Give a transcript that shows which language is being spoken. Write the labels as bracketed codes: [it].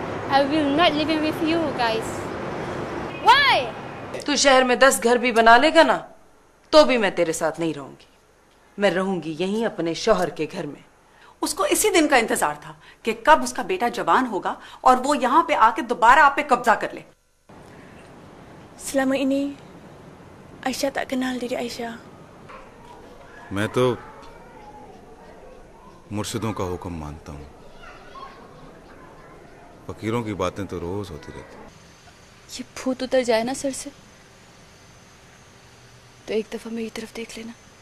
[en] I will not live with you guys. Why? [hi] तू शहर में 10 घर भी बना लेगा ना, तो भी मैं तेरे साथ नहीं रहूंगी। मैं रहूंगी यहीं अपने शौहर के घर में। उसको इसी दिन का इंतजार था कि कब उसका बेटा जवान होगा और वो यहाँ पे आके दोबारा आप पे कब्जा कर ले। [ms] Selama ini Aisyah tak kenal diri Aisyah. [hi] मैं तो मुर्शिदों का हुक्म मानता हूँ। फकीरों की बातें तो रोज होती रहती। ये भूत उतर जाए ना सर से, तो एक दफा मेरी तरफ देख लेना।